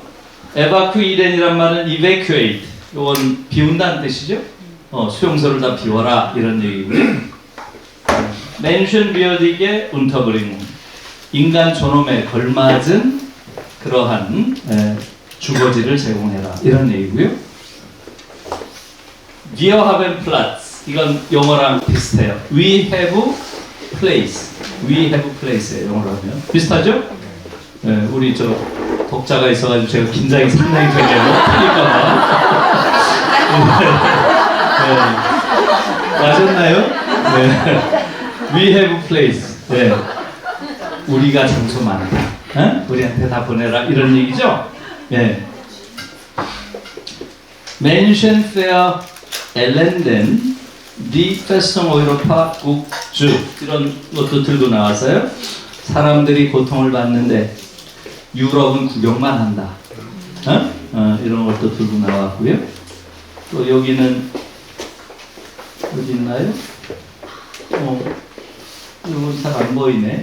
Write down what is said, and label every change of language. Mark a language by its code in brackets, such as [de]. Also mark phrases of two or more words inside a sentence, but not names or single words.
[ko] 에바큐이렌이란 말은 evacuate, 이건 비운다는 뜻이죠. 수용소를 다 비워라 이런 얘기고요. [de] menschenwürdige Unterbringung, [ko] 인간 존엄에 걸맞은 그러한 주거지를 제공해라 이런 얘기고요. [de] Wir haben Platz, [ko] 이건 영어랑 비슷해요. [en] We have place, we have place예요. [ko] 영어로 하면 비슷하죠? 네, 우리 저 독자가 있어가지고 제가 긴장이 상당히 되네요. 틀릴까봐. 네. 맞았나요? 네. [en] We have place. [ko] 네. 우리가 장소 많다. 우리한테 다 보내라 이런 얘기죠. 네. [de] Menschen für Elenden, die Festung Europa gut zu, [ko] 이런 것도 들고 나왔어요. 사람들이 고통을 받는데 유럽은 구경만 한다. 이런 것도 들고 나왔고요. 또 여기는 어디 있나요? 이건 잘 안 보이네.